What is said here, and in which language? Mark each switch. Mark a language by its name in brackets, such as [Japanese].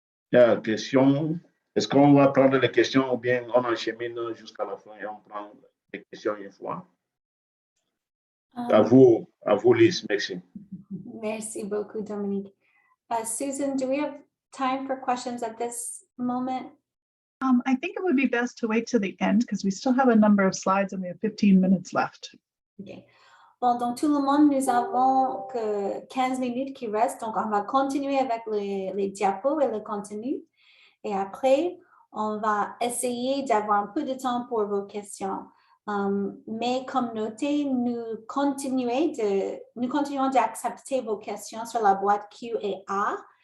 [French] Il y a une question. Est-ce qu'on va prendre les questions ou bien on enchemine jusqu'à la fin et on prend les questions une fois? À vous, Lise. Merci. Merci beaucoup, Dominique. [English] Susan, do we have time for questions at this moment? I think it would be best to wait to the end because we still have a number of slides and we have 15 minutes left. Okay. [French] Bon, donc tout le monde, nous avons que 15 minutes qui restent, donc on va continuer avec les diapos et le contenu. Et après, on va essayer d'avoir un peu de temps pour vos questions. Mais comme noté, nous continuons d'accepter vos questions sur la boîte Q&A.